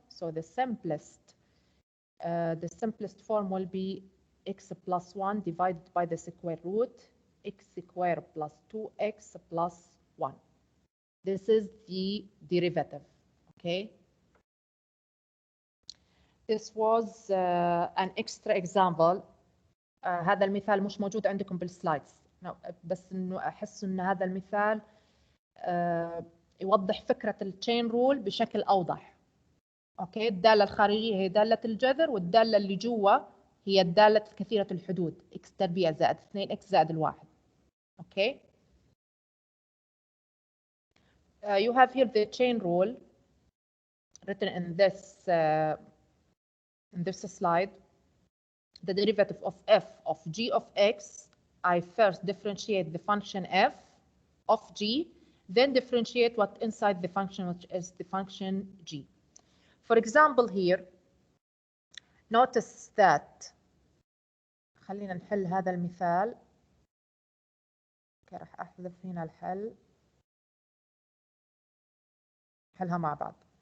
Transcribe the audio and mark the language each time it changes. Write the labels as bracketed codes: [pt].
[en] So the simplest form will be x plus 1 divided by the square root x squared plus 2x plus 1. This is the derivative. Okay. This was an extra example. [ar] هذا المثال مش موجود عندكم بالسلايدز، بس انه احس ان هذا المثال يوضح فكرة التشين رول بشكل اوضح. اوكي، الدالة الخارجية هي دالة الجذر، والدالة اللي جوا هي الدالة كثيرة الحدود x تربيع زائد 2x زائد الواحد. اوكي. [en] You have here the chain rule written in this slide. The derivative of f of g of x, I first differentiate the function f of g, then differentiate what inside the function, which is the function g. For example here, notice that [ar] خلينا نحل هذا المثال. راح احذف هنا الحل، نحلها مع بعض.